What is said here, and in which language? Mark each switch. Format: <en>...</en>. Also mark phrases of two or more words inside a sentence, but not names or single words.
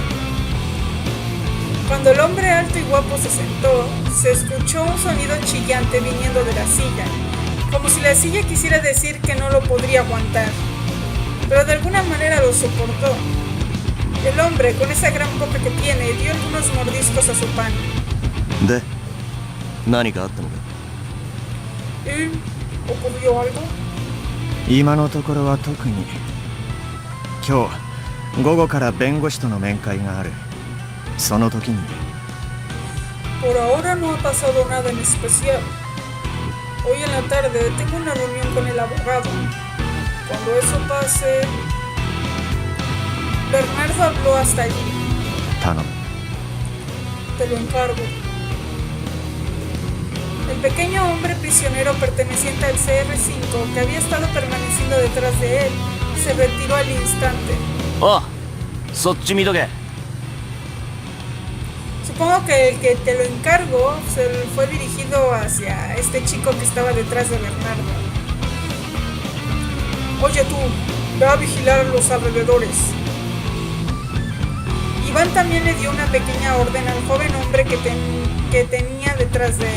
<es>Cuando el hombre alto y guapo se sentó, se escuchó un sonido chillante viniendo de la silla, como si la silla quisiera decir que no lo podría aguantar, pero de alguna manera lo soportó. El hombre, con esa gran boca que tiene, dio algunos mordiscos a su pan.</es> <ja>で何かあったのか。</ja> <es>¿Y ocurrió algo?</es> <ja>今のところは特に。今日午後から弁護士との面会がある。その時に。</ja> <es>Por ahora no ha pasado nada en especial. Hoy en la tarde tengo una reunión con el abogado. Cuando eso pase... Bernardo habló hasta allí.</es> <ja>頼む。</ja> <es>Te lo encargo. El pequeño hombre prisionero perteneciente al CR5, que había estado permaneciendo detrás de él, se retiró al instante.</es> <ja>おそっち見とけ。</ja> <es>Supongo que el que te lo encargo se fue dirigido hacia este chico que estaba detrás de Bernardo. Oye tú, ve a vigilar los alrededores. Iván también le dio una pequeña orden al joven hombre que tenía detrás de él.</es>